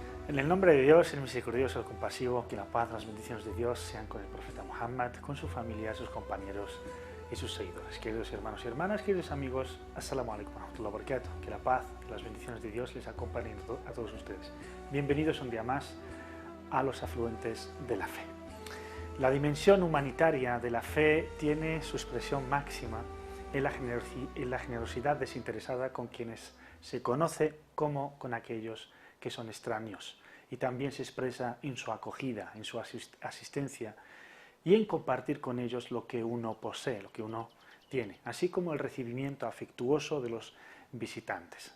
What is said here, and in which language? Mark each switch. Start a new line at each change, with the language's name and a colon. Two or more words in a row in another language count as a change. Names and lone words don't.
Spanish: En el nombre de Dios, el misericordioso, el compasivo, que la paz, las bendiciones de Dios sean con el profeta Muhammad, con su familia, sus compañeros y sus seguidores. Queridos hermanos y hermanas, queridos amigos,
Arabic: السلام عليكم ورحمة الله وبركاته.
Spanish: Que la paz, las bendiciones de Dios les acompañen a todos ustedes. Bienvenidos un día más a los afluentes de la fe. La dimensión humanitaria de la fe tiene su expresión máxima en la generosidad desinteresada con quienes se conoce como con aquellos que son extraños, y también se expresa en su acogida, en su asistencia y en compartir con ellos lo que uno posee, lo que uno tiene, así como el recibimiento afectuoso de los visitantes.